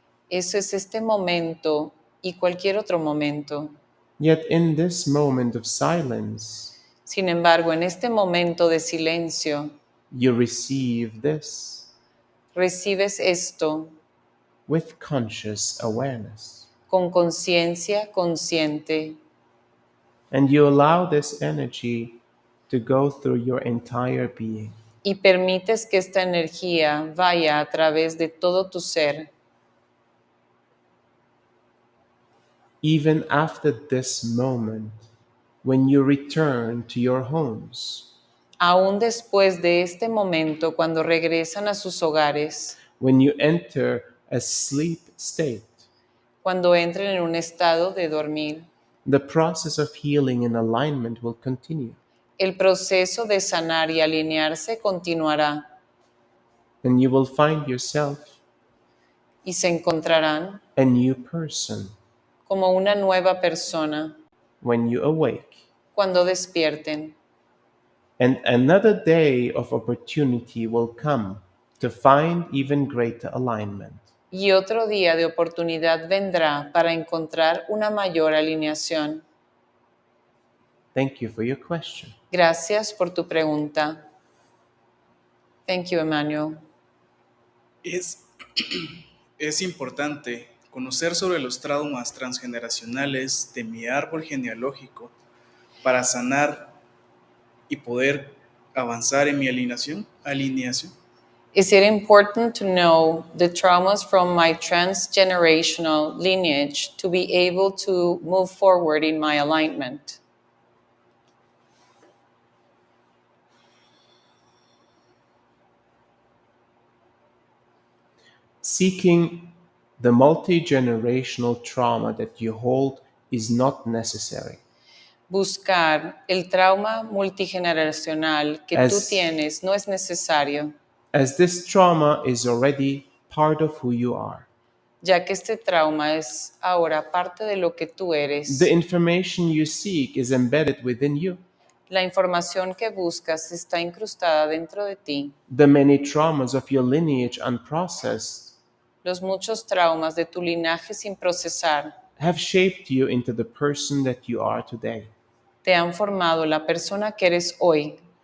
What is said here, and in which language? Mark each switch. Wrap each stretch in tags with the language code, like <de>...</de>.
<es>Eso es este momento y cualquier otro momento.</es> <en>Yet in this moment of silence,</en> <es>Sin embargo, en este momento de silencio,</es> <en>you receive this</en> <es>recibes esto</es> <en>with conscious awareness.</en> <es>con conciencia consciente</es> <en>And you allow this energy to go through your entire being.</en> <es>y permites que esta energía vaya a través de todo tu ser.</es> <en>Even after this moment, when you return to your homes,</en> <es>Aún después de este momento, cuando regresan a sus hogares,</es> <en>when you enter a sleep state,</en> <es>cuando entren en un estado de dormir,</es> <en>the process of healing and alignment will continue.</en> <es>el proceso de sanar y alinearse continuará</es> <en>And you will find yourself</en> <es>y se encontrarán</es> <en>a new person</en> <es>como una nueva persona</es> <en>when you awake.</en> <es>cuando despierten.</es> <en>And another day of opportunity will come to find even greater alignment.</en> <es>Y otro día de oportunidad vendrá para encontrar una mayor alineación.</es> <en>Thank you for your question.</en> <es>Gracias por tu pregunta.</es> <en>Thank you, Emmanuel.</en> <es>Es importante conocer sobre los traumas transgeneracionales de mi árbol genealógico para sanar y poder avanzar en mi alineación.</es> <en>Is it important to know the traumas from my transgenerational lineage to be able to move forward in my alignment? Seeking the multi-generational trauma that you hold is not necessary.</en> <es>Buscar el trauma multigeneracional que tú tienes no es necesario,</es> <en>As this trauma is already part of who you are.</en> <es>ya que este trauma es ahora parte de lo que tú eres.</es> <en>The information you seek is embedded within you.</en> <es>La información que buscas está incrustada dentro de ti.</es> <en>The many traumas of your lineage unprocessed</en> <es>Los muchos traumas de tu linaje sin procesar</es> <en>have shaped you into the person that you are today.</en> <es>te han formado la persona que eres hoy.</es>